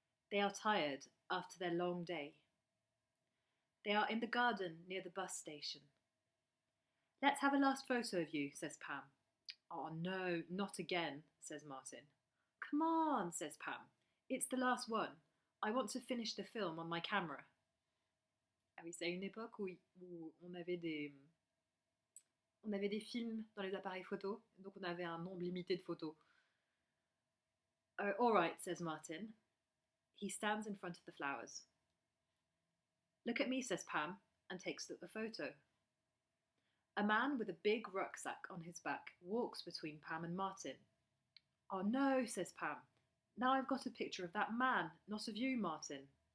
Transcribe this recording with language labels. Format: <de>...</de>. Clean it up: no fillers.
<en>They are tired after their long day. They are in the garden near the bus station. "Let's have a last photo of you," says Pam. "Oh no, not again," says Martin. "Come on," says Pam. "It's the last one. I want to finish the film on my camera."</en> <fr>Ah oui, c'est à une époque où on avait des films dans les appareils photo, donc on avait un nombre limité de photos.</fr> <en>"All right," says Martin. He stands in front of the flowers. "Look at me," says Pam, and takes a photo. A man with a big rucksack on his back walks between Pam and Martin. "Oh no," says Pam. "Now I've got a picture of that man, not of you, Martin."</en>